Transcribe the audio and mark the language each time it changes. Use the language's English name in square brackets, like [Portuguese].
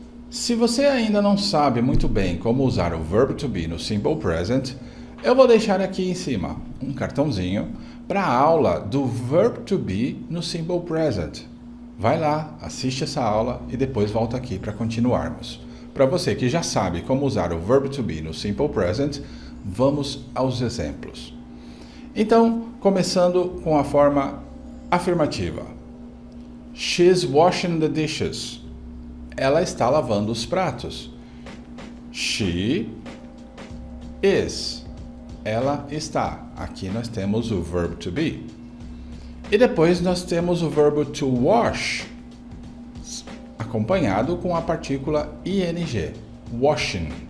[Portuguese] Se você ainda não sabe muito bem como usar o verb to be no Simple Present, eu vou deixar aqui em cima um cartãozinho para a aula do verb to be no Simple Present. Vai lá, assiste essa aula e depois volta aqui para continuarmos. Para você que já sabe como usar o verb to be no Simple Present, vamos aos exemplos. Então, começando com a forma afirmativa. [English] She's washing the dishes. [Portuguese] Ela está lavando os pratos. She is. Ela está. Aqui nós temos o verb to be. E depois nós temos o verbo to wash, acompanhado com a partícula ing. Washing.